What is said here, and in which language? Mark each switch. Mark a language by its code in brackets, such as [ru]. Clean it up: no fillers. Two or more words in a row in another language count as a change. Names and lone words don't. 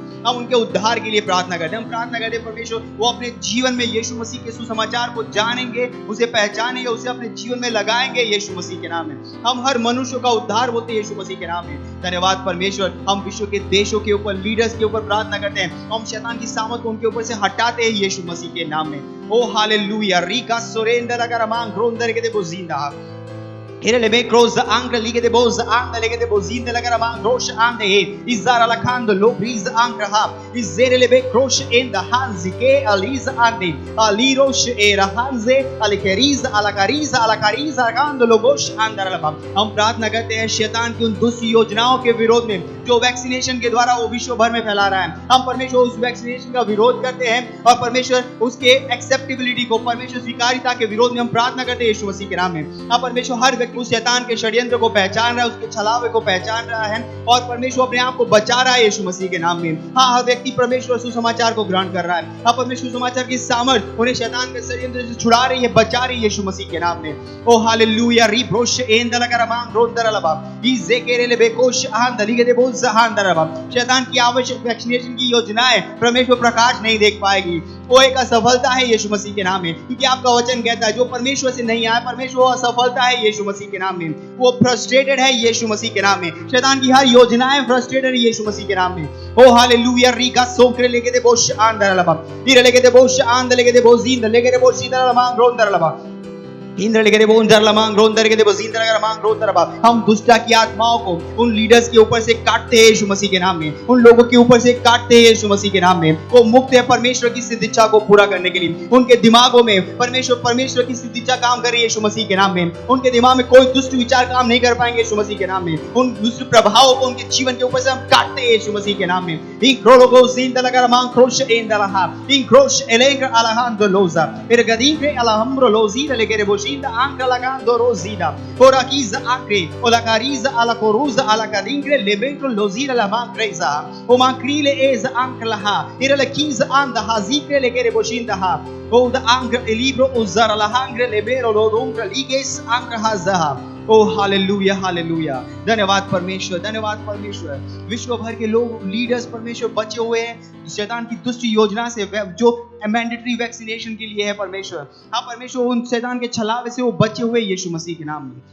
[hi] हम उनके उद्धार के लिए प्रार्थना करते हैं। हम प्रार्थना करते हैं परमेश्वर वो अपने जीवन में यीशु मसीह के सुसमाचार को जानेंगे, उसे पहचानेंगे, उसे अपने जीवन में लगाएंगे यीशु मसीह के नाम में। हम हर मनुष्य का उद्धार होते हैं यीशु मसीह के नाम में। धन्यवाद परमेश्वर। हम विश्व के देशों के ऊपर, लीडर्स के ऊपर प्रार्थना करते हैं। हम शैतान की सामर्थ को उनके ऊपर से हटाते हैं यीशु मसीह के नाम में। ओ हालेलुया। रीका सोरेंदर अगर मांग रोंदर के दे बोजिंदा Irelebe cross angle lige de boz angle lige de bozin de lagara man rosh ande izara lakando lo breeze angraha izerelebe cross in the hands ke aliza ande alirosh era hanze alkeriz alakariz alakariz akando logosh andaralaba। हम प्रार्थना करते हैं शैतान की उन दुष्ट योजनाओं के विरोध में जो वैक्सीनेशन के द्वारा वो विश्व भर में फैला रहा है। हम परमेश्वर उस वैक्सीनेशन का विरोध करते हैं और परमेश्वर उसके एक्सेप्टेबिलिटी को, परमेश्वर स्वीकार्यता के विरोध में हम प्रार्थना करते हैं यीशु मसीह के नाम में। हम परमेश्वर हर उस शैतान के षड्यंत्र को पहचान रहा है, उसके छलावे को पहचान रहा है और परमेश्वर अपने आप को बचा रहा है यीशु मसीह के नाम में। हाँ, हर व्यक्ति परमेश्वर सुसमाचार को ग्रहण कर रहा है। हाँ, परमेश्वर सुसमाचार की सामर्थ उन्हें शैतान के षड्यंत्र से छुड़ा रही है, बचा रही है यीशु मसीह के नाम में। ओ हालेलुया। रिब्रोश एंदलगरमां रोंदरलबा इजेकेरेलेबेकोश आंदलिगेदेबोज आंदरलबा। शैतान की आवश्यक वैक्सीनेशन की योजनाएं परमेश्वर प्रकाश नहीं देख पाएगी। वो एक असफलता है यीशु मसीह के नाम में, क्योंकि आपका वचन कहता है जो परमेश्वर से नहीं आया, परमेश्वर असफलता है यीशु मसीह के नाम में। वो फ्रस्ट्रेटेड है यीशु मसीह के नाम में। शैतान की हर योजनाएं फ्रस्ट्रेटेड है यीशु मसीह के नाम में। ओ हालेलुया। रीका सोकरे लेके दे बोश आंदरलबा इरे लेके दे बोश आंद लेके दे बोजिंद लेके दे बोश इदरलबा रोंदरलबा इंद्र लेके वो उन मांग रोंदर के दे बजींदर अगर मांग रोंदर बा हम दुष्टा की आत्माओं को उन लीडर्स के ऊपर से काटते हैं यीशु मसीह के नाम में, उन लोगों के ऊपर से काटते हैं यीशु मसीह के नाम में। वो मुक्त है परमेश्वर की सिद्ध इच्छा को पूरा करने के लिए। उनके दिमागों में परमेश्वर की सिद्ध इच्छा काम कर रही है यीशु मसीह के नाम में। उनके दिमाग में कोई दुष्ट विचार काम नहीं कर पाएंगे यीशु मसीह के नाम में। उन दुष्ट प्रभावों को उनके जीवन के ऊपर से हम काटते हैं यीशु मसीह के नाम में। इन क्रोलोगो जिंदा लगा मांग क्रोश एंदलहा इन क्रोश एलेंग अलहांदो लोजा इरगदींगे अलहम्रो लोजीरा लेके बोशिंदा आंक लगांदो रोजीदा कोराकीज आक्रे ओलाकारीज alakoruza alakadingre lebentro lozira la mankreza o mankrile ez anklaha irala kiz anda hazikre legere boshinda ha o da angre libro uzara la hangre lebero lodungra liges ankrahaza। ओ हालेलुया हालेलुया। धन्यवाद परमेश्वर, धन्यवाद परमेश्वर। विश्व भर के लोग लीडर्स परमेश्वर बचे हुए हैं शैतान की दुष्ट योजना से, जो मैंडेटरी वैक्सीनेशन के लिए है परमेश्वर। हाँ परमेश्वर, उन शैतान के छलावे से वो बचे हुए यीशु मसीह के नाम में।